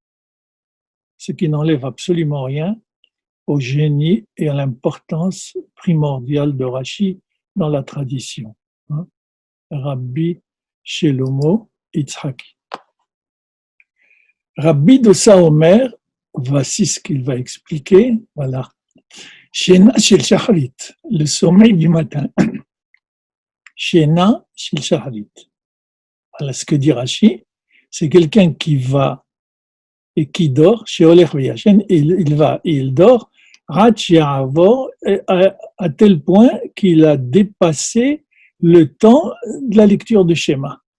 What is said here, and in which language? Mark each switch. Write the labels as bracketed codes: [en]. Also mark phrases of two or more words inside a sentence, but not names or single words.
[fr] Ce qui n'enlève absolument rien au génie et à l'importance primordiale de Rashi dans la tradition. Rabbi Shelomo Yitzhaki. [he] רבי דוסא אומר, [fr] voici ce qu'il va expliquer. Voilà. [he] שינה של שחרית, [fr] le sommeil du matin. [he] שינה של שחרית. [fr] Voilà ce que dit Rashi. C'est quelqu'un qui va et qui dort chez [he] הולך וישן, [fr] il va et il dort à tel point qu'il a dépassé le temps de la lecture de schéma.